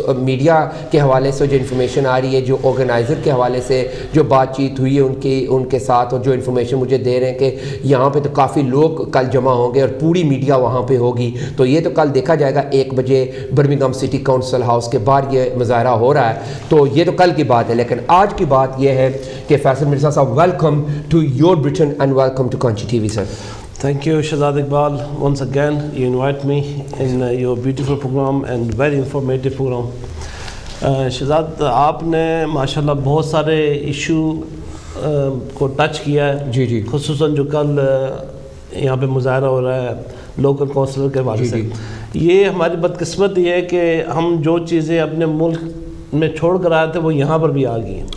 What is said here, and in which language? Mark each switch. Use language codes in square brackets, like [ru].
[ur] Media کے حوالے سے جو انفارمیشن آ رہی ہے، جو آرگنائزر کے حوالے سے جو بات چیت ہوئی ہے ان کے ساتھ، اور جو انفارمیشن مجھے دے رہے ہیں کہ یہاں پہ تو کافی لوگ کل جمع ہوں گے اور پوری میڈیا وہاں پہ ہوگی۔ تو یہ تو کل دیکھا جائے گا 1 بجے برمنگھم سٹی کونسل ہاؤس کے باہر یہ مظاہرہ ہو رہا ہے۔ تو یہ تو کل کی بات ہے، لیکن آج کی بات یہ ہے کہ فیصل مرزا صاحب، welcome [en] to your Britain and welcome to Kanchi TV, sir. Thank you, Shahzad Iqbal. Once again, you invite me in your beautiful program and very informative program. [ur] Shahzad, آپ نے ماشاءاللہ بہت سارے ایشو کو ٹچ کیا ہے، جی جی، خصوصاً جو کل یہاں پہ مظاہرہ ہو رہا ہے لوکل کونسلر کے حوالے سے۔ یہ ہماری بدقسمتی ہے کہ ہم جو چیزیں اپنے ملک میں چھوڑ کر آئے تھے وہ یہاں پر بھی آ گئی ہیں،